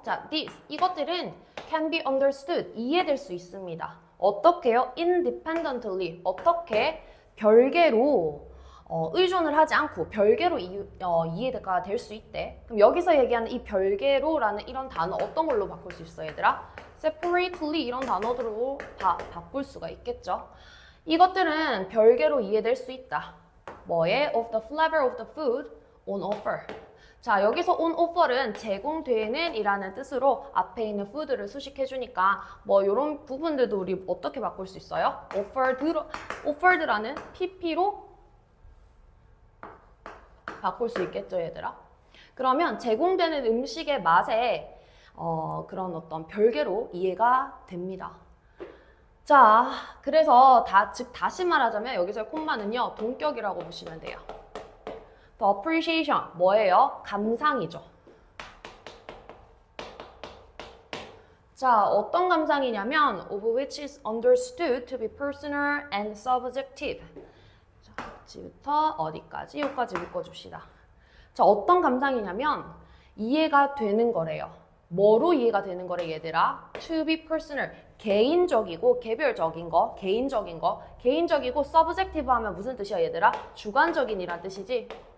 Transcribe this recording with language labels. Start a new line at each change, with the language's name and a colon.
Korean: 자, 이것들은
English: can be understood.
Korean: 이해될 수 있습니다. 어떻게요? independently. 어떻게? 별개로 의존을 하지 않고 별개로 이해가 될 수 있대. 그럼 여기서 얘기하는 이 별개로라는 이런 단어 어떤 걸로 바꿀 수 있어, 얘들아? separately 이런 단어들로 다 바꿀 수가 있겠죠. 이것들은 별개로 이해될 수 있다. 뭐에?
English: of the flavor of the food on offer.
Korean: 자, 여기서 on offer은 제공되는 이라는 뜻으로 앞에 있는 food를 수식해주니까 뭐 이런 부분들도 우리 어떻게 바꿀 수 있어요? offered라는 pp로 바꿀 수 있겠죠, 얘들아? 그러면 제공되는 음식의 맛에 그런 어떤 별개로 이해가 됩니다. 자, 그래서 다시 말하자면 여기서의 콤마는요, 동격이라고 보시면 돼요.
English: The appreciation,
Korean: 뭐예요? 감상이죠. 자, 어떤 감상이냐면
English: of which is understood to be personal and subjective.
Korean: 자, 어디부터 어디까지? 여기까지 묶어줍시다. 자, 어떤 감상이냐면 이해가 되는 거래요. 뭐로 이해가 되는 거래 얘들아?
English: To be personal.
Korean: 개인적이고 개별적인 거, 개인적인 거. 개인적이고 subjective 하면 무슨 뜻이야 얘들아? 주관적인이란 뜻이지.